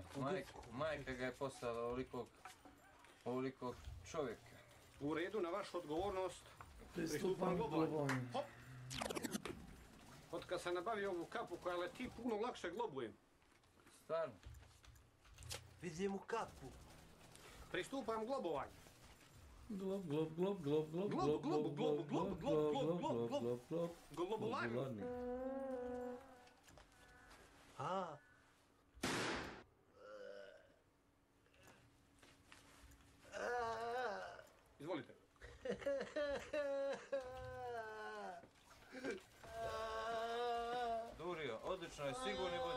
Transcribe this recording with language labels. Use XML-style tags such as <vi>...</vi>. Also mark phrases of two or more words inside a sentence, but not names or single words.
<hr>Majka ga je poslala ovolikog čovjeka. U redu, na vašu odgovornost. Pristupam globovanju. Hop! Od kad sam nabavio ovu kapu koja leti, puno lakše globujem. Stvarno? Vidim u kapu. Pristupam globovanju. Glob, glob, glob, glob, glob, glob, glob, glob, glob, glob, glob, glob, glob, Globulanju. A. Izvolite. Durio, odlično je, sigurni budi.</hr>